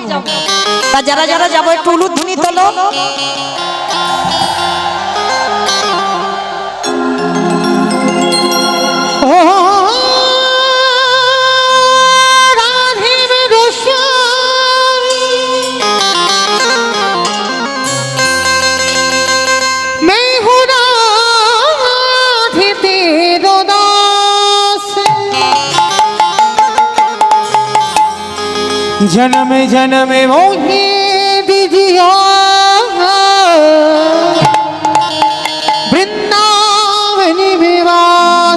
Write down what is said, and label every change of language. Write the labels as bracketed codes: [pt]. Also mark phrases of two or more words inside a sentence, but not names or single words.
[bn] তা যারা যারা যাবো একটু উলুধ্বনি তোলো। ও রাধে গোসাই [bra] मैं हूँ राधे तेरो दास, जन्म जन्म मोहे दीजिया वृंदावन निवास।